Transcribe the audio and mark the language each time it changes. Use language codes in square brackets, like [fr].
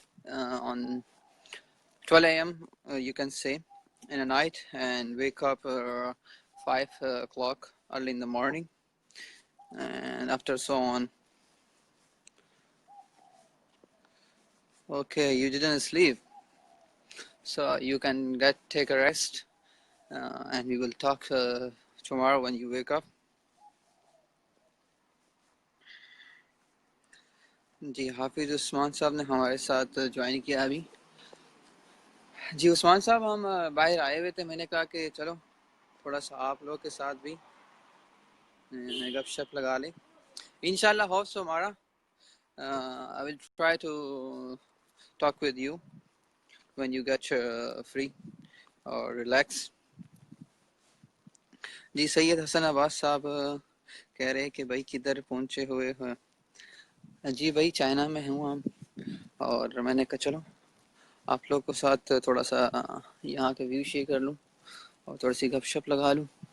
[en] On 12 a.m. You can say in the night, and wake up 5 o'clock early in the morning, and after so on. Okay, you didn't sleep, so you can take a rest, and we will talk tomorrow when you wake up. [ur] جی حافظ عثمان صاحب نے ہمارے ساتھ join کیا ابھی. جی عثمان صاحب ہم باہر آئے ہوئے تھے. میں نے کہا کہ چلو تھوڑا سا آپ لوگ کے ساتھ بھی گپ شپ لگا لیں. [en] انشاءاللہ hope so ہمارا I will try to talk with you when you get free or relax. [ur] جی سید حسن عباس صاحب کہہ رہے کہ بھائی کدھر پہنچے ہوئے ہیں. جی بھائی چائنا میں ہوں ہم, اور میں نے کہا چلو آپ لوگ کو ساتھ تھوڑا سا یہاں کا ویو شیئر کر لوں اور تھوڑی سی گپ شپ لگا لوں.